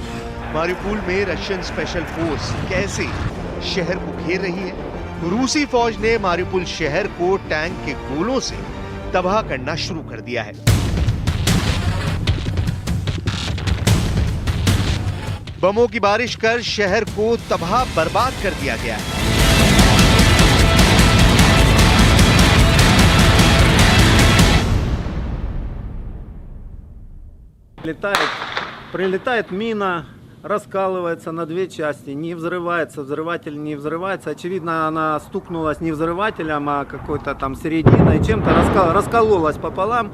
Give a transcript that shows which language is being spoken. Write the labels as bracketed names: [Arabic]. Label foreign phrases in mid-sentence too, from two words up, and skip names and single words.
[Hindi] मारिउपोल में [English] Russian special force [Hindi] कैसे शहर को घेर रही है। रूसी फौज ने मारिउपोल शहर को टैंक के गोलों से तबाह करना शुरू कर दिया है। बमों की बारिश कर शहर को तबाह बर्बाद कर दिया गया है। [Russian] Прилетает мина, раскалывается на две части, не взрывается, взрыватель не взрывается. Очевидно, она стукнулась не взрывателем, а какой-то там серединой, чем-то раскололась пополам.